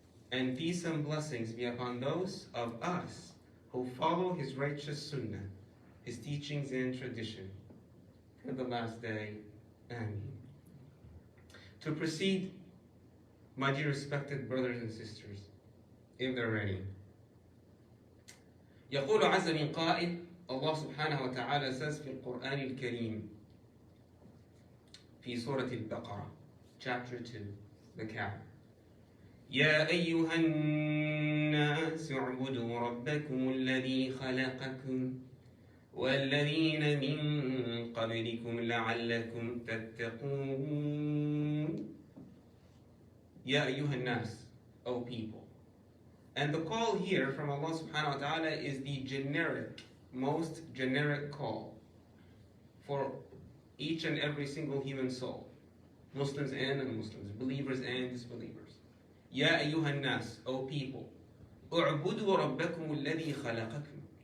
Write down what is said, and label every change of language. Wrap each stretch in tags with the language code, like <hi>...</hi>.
<en>And peace and blessings be upon those of us who follow his righteous sunnah, his teachings and tradition, to the last day. Ameen. To proceed, my dear respected brothers and sisters, if they're ready.</en> <ar>يقول عز من قائل,</ar> <en>Allah subhanahu wa ta'ala says</en> <ar>في القرآن الكريم في سورة البقرة,</ar> <en>chapter 2, the Kaaba.</en> <ar>يا أيها الناس اعبدوا ربكم الذي خلقكم والذين من قبلكم لعلكم تتقون. يا أيها الناس,</ar> <en>O people. And the call here from Allah subhanahu wa ta'ala is the generic, most generic call for each and every single human soul, Muslims and non-Muslims, believers and disbelievers.</en> <ar>Ya ayyuhan nas,</ar> <en>O people,</en> <ar>u'budu rabbakum alladhi khalaqakum.</ar>